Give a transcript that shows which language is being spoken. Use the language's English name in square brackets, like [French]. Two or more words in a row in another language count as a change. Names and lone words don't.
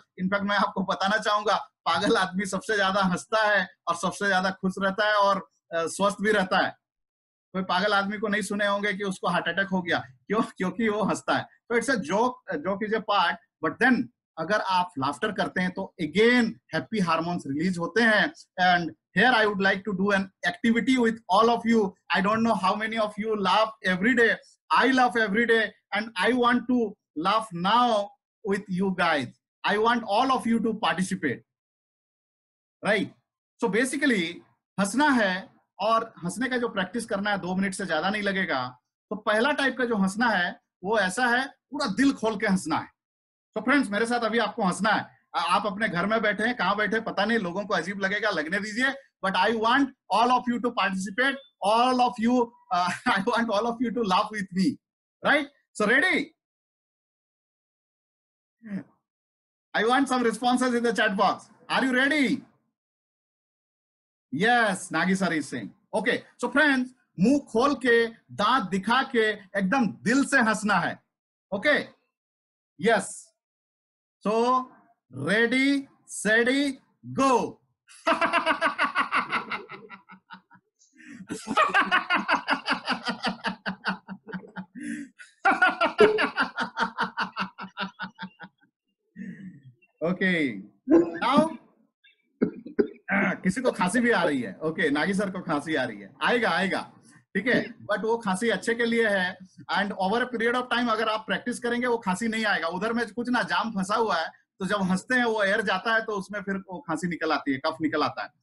[Hindi] इनफैक्ट मैं आपको बताना चाहूंगा, पागल आदमी सबसे ज्यादा हंसता है और सबसे ज्यादा खुश रहता है और स्वस्थ भी रहता है. कोई पागल आदमी को नहीं सुने होंगे कि उसको हार्ट अटैक हो गया, क्यों? क्योंकि वो हंसता है. [English] तो It's a joke, joke is a part, but then [Hindi] अगर आप [English] लाफ्टर [Hindi] करते हैं तो [English] again happy hormones release [Hindi] होते हैं. [English] एंड here I would like to do an activity with all of you. I don't know how many of you laugh every day. I laugh every day and I want to laugh now with you guys. I want all of you to participate, right? So basically [Hindi] हंसना है, और हंसने का जो प्रैक्टिस करना है 2 मिनट से ज्यादा नहीं लगेगा. तो पहला टाइप का जो हंसना है वो ऐसा है, पूरा दिल खोल के हंसना है. तो फ्रेंड्स, मेरे साथ अभी आपको हंसना है. आप अपने घर में बैठे हैं, कहां बैठे पता नहीं, लोगों को अजीब लगेगा, लगने दीजिए. [English] But I want all of you to participate, all of you, I want all of you to laugh with me, right? So ready? I want some responses in the chat box. Are you ready? Yes, Nagi sir is saying. Okay, so friends, [Hindi] मुंह खोल के, दांत दिखा के, एकदम दिल से हंसना है. [English] Okay? Yes. So, ready, steady, go. Okay. Now, [Hindi] किसी को खांसी भी आ रही है. ओके, नागी सर को खांसी आ रही है. आएगा आएगा, ठीक है, बट वो खांसी अच्छे के लिए है. [English] And over a period of time [Hindi] अगर आप प्रैक्टिस करेंगे वो खांसी नहीं आएगा. उधर में कुछ ना जाम फंसा हुआ है, तो जब हंसते हैं वो एयर जाता है, तो उसमें फिर वो खांसी निकल आती है, कफ निकल आता है.